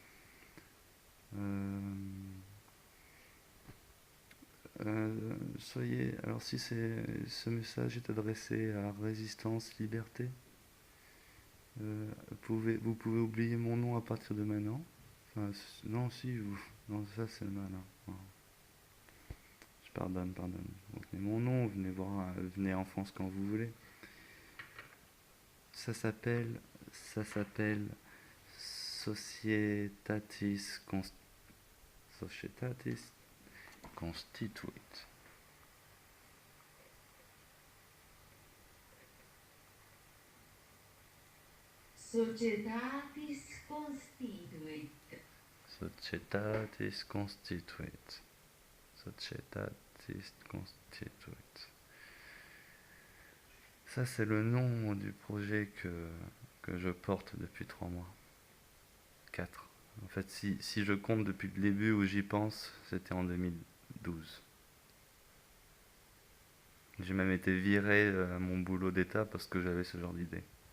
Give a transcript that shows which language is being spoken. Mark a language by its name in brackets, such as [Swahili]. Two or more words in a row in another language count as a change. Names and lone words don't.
[French] Euh, soyez, alors si ce message est adressé à Résistance Liberté, vous pouvez oublier mon nom à partir de maintenant. Enfin, non, si, non, ça c'est le malin. Non, je pardonne, pardonne. Donc, mais mon nom, venez voir, venez en France quand vous voulez. Ça s'appelle Societatis Societatis Constituit. Societatis constituit. Societatis Constituit. Societatis Constituit. Ça, c'est le nom du projet que je porte depuis 3 mois. 4. En fait, si je compte depuis le début où j'y pense, c'était en 2012. J'ai même été viré à mon boulot d'état parce que j'avais ce genre d'idée.